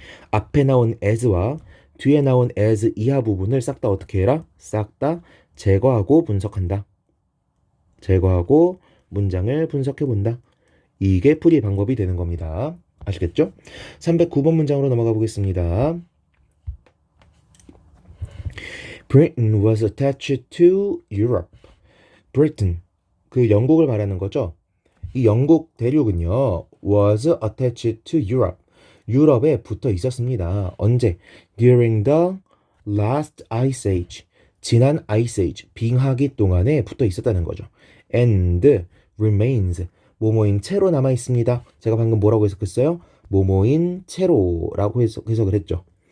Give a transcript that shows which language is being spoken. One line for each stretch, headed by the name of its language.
Korean: 앞에 나온 as와 뒤에 나온 as 이하 부분을 싹 다 어떻게 해라? 싹 다 제거하고 분석한다. 제거하고 문장을 분석해 본다. 이게 풀이 방법이 되는 겁니다. 아시겠죠? 309번 문장으로 넘어가 보겠습니다.
English: Britain was attached to Europe.
Korean: Britain, 그 영국을 말하는 거죠. 이 영국 대륙은요,
English: was attached to Europe.
Korean: 유럽에 붙어 있었습니다. 언제?
English: During the last ice age.
Korean: 지난 ice age, 빙하기 동안에 붙어 있었다는 거죠.
English: And remains.
Korean: 모모인 채로 남아 있습니다. 제가 방금 뭐라고 해석했어요? 모모인 채로라고 해석을 했죠.